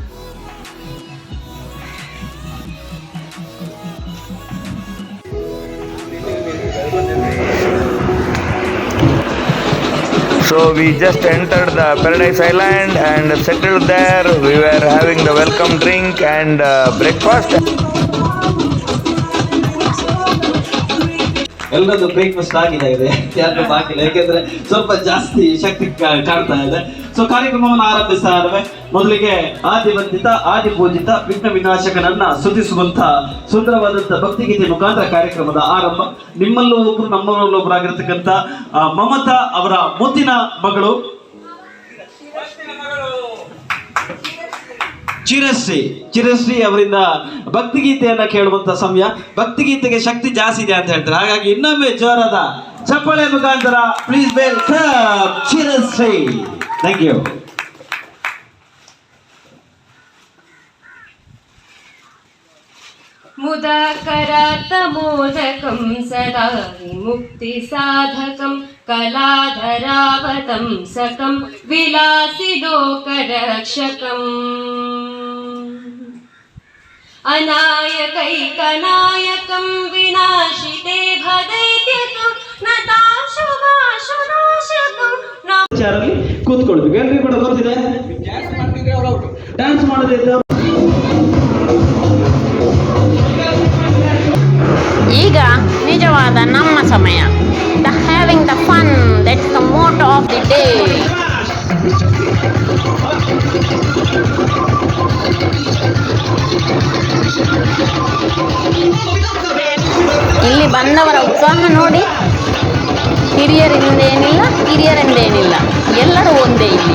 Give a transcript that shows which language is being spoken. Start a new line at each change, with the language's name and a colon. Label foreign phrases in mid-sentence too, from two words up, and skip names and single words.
English: So we just entered the Paradise Island and settled there. We were having the welcome drink and breakfast.
Kannada: ಎಲ್ಲರದ್ದು ಬ್ರೇಕ್ಫಾಸ್ಟ್ ಆಗಿದೆ, ಯಾರು ಬಾಕಿಲ್ಲ, ಯಾಕೆಂದ್ರೆ ಸ್ವಲ್ಪ ಜಾಸ್ತಿ ಶಕ್ತಿ ಕಾಣ್ತಾ ಇದೆ. ಸೊ ಕಾರ್ಯಕ್ರಮವನ್ನು ಆರಂಭಿಸ್ತಾ ಇದ್ದಾವೆ. ಮೊದಲಿಗೆ ಆದಿವಂದಿತ ಆದಿಪೂಜಿತ ವಿಘ್ನ ವಿನಾಶಕನನ್ನ ಸ್ತುತಿಸುವಂತ ಸುಂದರವಾದಂತ ಭಕ್ತಿಗೀತೆ ಮುಖಾಂತರ ಕಾರ್ಯಕ್ರಮದ ಆರಂಭ. ನಿಮ್ಮಲ್ಲೂ ಒಬ್ರು ನಮ್ಮಲ್ಲೂ ಒಬ್ಬರಾಗಿರ್ತಕ್ಕಂಥ ಮಮತಾ ಅವರ ಮುದ್ದಿನ ಮಗಳು ಚಿರಶ್ರೀ ಅವರಿಂದ ಭಕ್ತಿಗೀತೆಯನ್ನ ಕೇಳುವಂತ ಸಮಯ. ಭಕ್ತಿಗೀತೆಗೆ ಶಕ್ತಿ ಜಾಸ್ತಿ ಇದೆ ಅಂತ ಹೇಳ್ತಾರೆ. ಹಾಗಾಗಿ ಇನ್ನೊಮ್ಮೆ ಜೋರಾದ ಚಪ್ಪಾಳೆ ಮುಖಾಂತರ
English: please welcome
Kannada: ಚಿರಶ್ರೀ.
English: Thank you.
Sanskrit: मुदाकरात्तमोदकं सदा विमुक्तिसाधकं कलाधरावतंसकं विलासिलोकरक्षकम् अनायकैकनायकं विनाशिते भदैत्यकं नताशुभाशुनाशकं
Kannada: ಚಾರಲ್ಲಿ ಕೂತ್ಕೊಳ್ಬೇಕು. ಎಲ್ರಿಗೂ ಕೂಡ ಗೊತ್ತಿದೆ ಡ್ಯಾನ್ಸ್ ಮಾಡೋದಿಲ್ಲ. ಈಗ ನಿಜವಾದ ನಮ್ಮ ಸಮಯ.
English: The having the fun, that's the motto of the day.
Kannada: ಇಲ್ಲಿ ಬಂದವರ ಉತ್ಸಾಹ ನೋಡಿ. ಹಿರಿಯರಿಂದೇನಿಲ್ಲ, ಕಿರಿಯರಿಂದೇನಿಲ್ಲ, ಎಲ್ಲರೂ ಒಂದೇ ಇಲ್ಲಿ.